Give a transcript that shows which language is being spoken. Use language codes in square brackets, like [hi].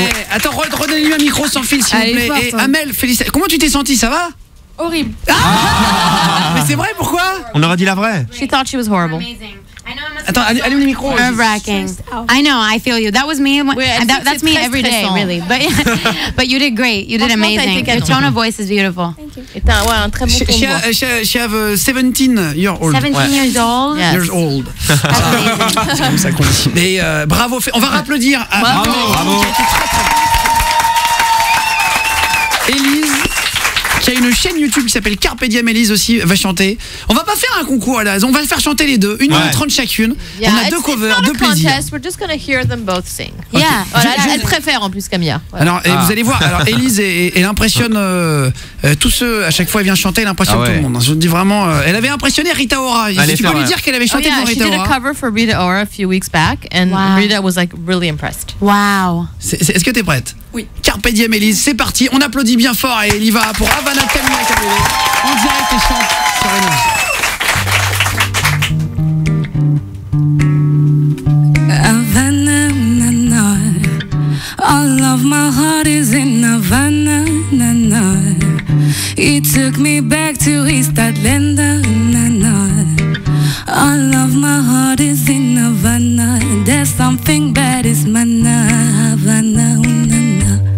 [fr] Eh, attends, redonnez-lui un micro sans fil, s'il vous plaît. Forte, Et Amel, félicitations. Comment tu t'es sentie, ça va? Horrible. Mais c'est vrai, pourquoi? On aurait dit la vraie. [en] She thought she was horrible. [fr] Attends, allume le micro. [en] Nerve-wracking. I know, I feel you. That was me. That's me every day, really. But you did great. You did amazing. Your tone of voice is beautiful. Thank you. [fr] Et t'as un très bon ton de voix. [en] She have 17 years old. 17 years old? Yes. Years old. [fr] C'est comme ça qu'on dit. Mais bravo, on va applaudir. Bravo. Bravo. Élise, qui a une chaîne YouTube qui s'appelle Carpe Diem. Élise aussi va chanter. On va pas faire un concours à la base, on va faire chanter les deux, 1 minute 30 chacune. [en] Yeah, [fr] on a deux covers, deux plaisirs. [en] We're just gonna hear them both sing. Yeah. [fr] Voilà, elle préfère en plus Camilla. Voilà. Alors, vous allez voir, alors Élise, elle impressionne tous ceux, à chaque fois elle vient chanter, elle impressionne tout le monde. Je vous dis vraiment, elle avait impressionné Rita Ora. Tu peux lui dire qu'elle avait chanté devant Rita Ora. [en] She did a cover for Rita Ora a few weeks back, and Rita was like really impressed. Wow. [fr] Est-ce que t'es prête? Oui. Carpe Diem, Élise, c'est parti. On applaudit bien fort et elle y va pour Havana Camilla Cabello en direct et chante sur Énergie. [en] Havana, na, na. All of my heart is in Havana, na, na. He took me back to East Atlanta, na, na. All of my heart is in Havana. There's something bad is mana, Havana, na, na.